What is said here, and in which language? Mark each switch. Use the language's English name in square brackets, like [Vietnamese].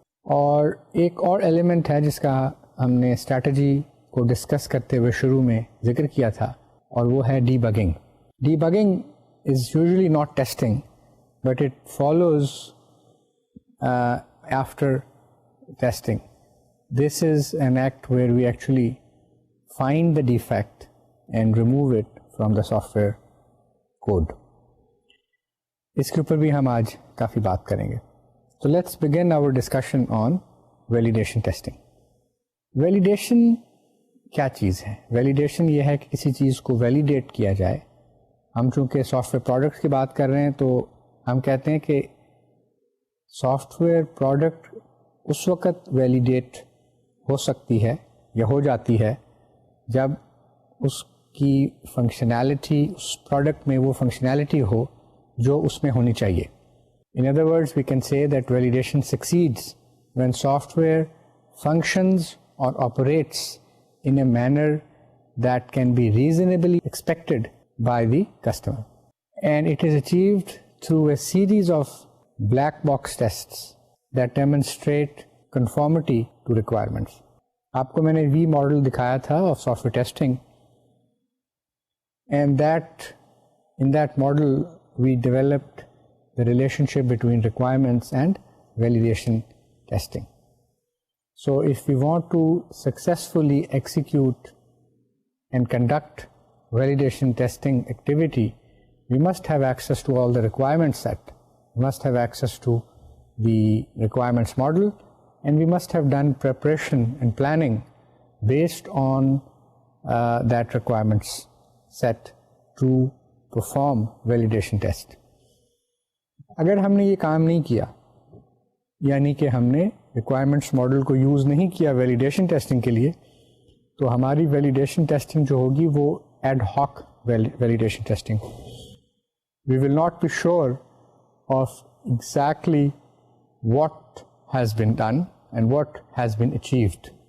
[Urdu] اور ایک اور ایلیمنٹ ہے جس کا ہم نے اسٹریٹجی کو ڈسکس کرتے ہوئے شروع میں ذکر کیا تھا, اور وہ ہے D bugging. [English] Debugging is usually not testing, but it follows after testing. This is an act where we actually find the defect and remove it from the software code. [Urdu] اس کے اوپر بھی ہم آج کافی بات کریں گے. [English] So let's begin our discussion on validation testing. [Urdu] Validation کیا چیز ہے؟ ویلیڈیشن یہ ہے کہ کسی چیز کو ویلیڈیٹ کیا جائے. ہم چونکہ سافٹ ویئر پروڈکٹس کی بات کر رہے ہیں تو ہم کہتے ہیں کہ سافٹ ویئر پروڈکٹ اس وقت ویلیڈیٹ ہو سکتی ہے یا ہو جاتی ہے جب اس کی فنکشنالٹی, اس پروڈکٹ میں وہ فنکشنالٹی ہو جو اس میں ہونی چاہیے. [English] In other words, we can say that validation succeeds when software functions or operates in a manner that can be reasonably expected by the customer. And it is achieved through a series of black box tests that demonstrate conformity to requirements. [Urdu] آپ کو میں نے we model دکھایا تھا [English] of software testing, and in that model we developed the relationship between requirements and validation testing. So if we want to successfully execute and conduct validation testing activity, we must have access to all the requirement set. We must have access to the requirements model, and we must have done preparation and planning based on that requirements set to perform validation test. [Urdu] اگر ہم نے یہ کام نہیں کیا, یعنی کہ ہم نے ریکوائرمنٹس ماڈل کو یوز نہیں کیا ویلیڈیشن ٹیسٹنگ کے لیے, تو ہماری ویلیڈیشن ٹیسٹنگ جو ہوگی وہ ad hoc validation testing. [English] We will not be sure of exactly what has been done and what has been achieved.